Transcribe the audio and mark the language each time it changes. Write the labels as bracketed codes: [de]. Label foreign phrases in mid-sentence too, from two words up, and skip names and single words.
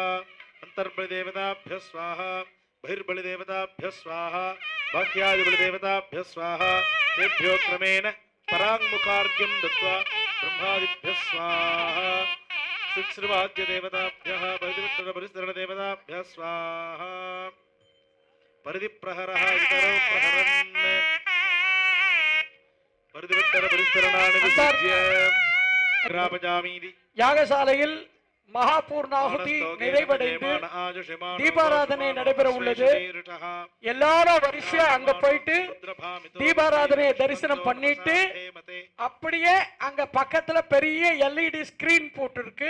[sa] अंतर्बलिदेवताभ्यः स्वाहा बहिर्बलिदेवताभ्यः स्वाहा बाह्यादिबलिदेवताभ्यः स्वाहा तेभ्यो क्रमेण पराङ्मुखार्घ्यं दत्त्वा ब्रह्मादिभ्यः स्वाहा शिक्षिर्वाद्यदेवताभ्यः परिदिविष्टरपरिसरणदेवताभ्यः स्वाहा परिदिप्रहरः इतरो प्रहरन् परिदिविष्टरपरिसरणानि विसर्ज्य ग्रापजामीति [ta] யாகசாலையில் மகாபூர்ணாகுதி நிறைவடைந்து தீபாராதனை நடைபெற உள்ளது. எல்லாரும் வரிசையா அங்க போயிட்டு தீபாராதனையை தரிசனம் பண்ணிட்டு அப்படியே அங்க பக்கத்துல பெரிய [en] LED screen [ta] போட்டு இருக்கு.